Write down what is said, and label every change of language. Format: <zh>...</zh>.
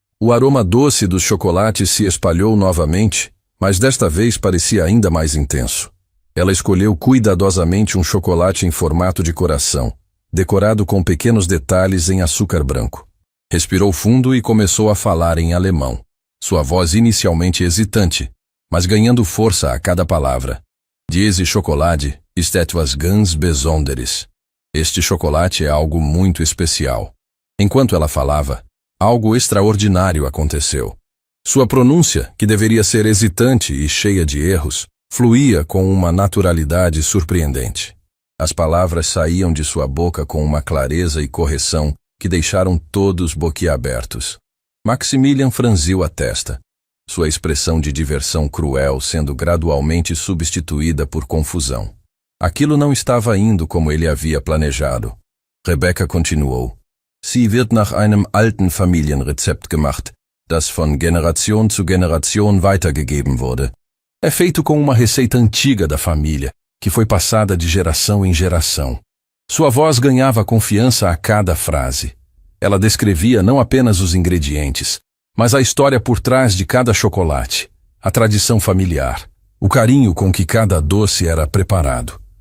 <pt>O aroma doce dos chocolates se espalhou novamente, mas desta vez parecia ainda mais intenso. Ela escolheu cuidadosamente um chocolate em formato de coração, decorado com pequenos detalhes em açúcar branco. Respirou fundo e começou a falar em alemão. Sua voz inicialmente hesitante, mas ganhando força a cada palavra.</pt> <de>Diese Schokolade ist etwas ganz Besonderes.</de> <pt>Este chocolate é algo muito especial. Enquanto ela falava, algo extraordinário aconteceu. Sua pronúncia, que deveria ser hesitante e cheia de erros, fluía com uma naturalidade surpreendente. As palavras saíam de sua boca com uma clareza e correção que deixaram todos boquiabertos. Maximilian franziu a testa, sua expressão de diversão cruel sendo gradualmente substituída por confusão. Aquilo não estava indo como ele havia planejado. Rebeca continuou.</pt> <de>Sie wird nach einem alten Familienrezept gemacht, das von Generation zu Generation weitergegeben wurde.</de> <pt>É feito com uma receita antiga da família, que foi passada de geração em geração. Sua voz ganhava confiança a cada frase. Ela descrevia não apenas os ingredientes, mas a história por trás de cada chocolate, a tradição familiar, o carinho com que cada doce era preparado.</pt>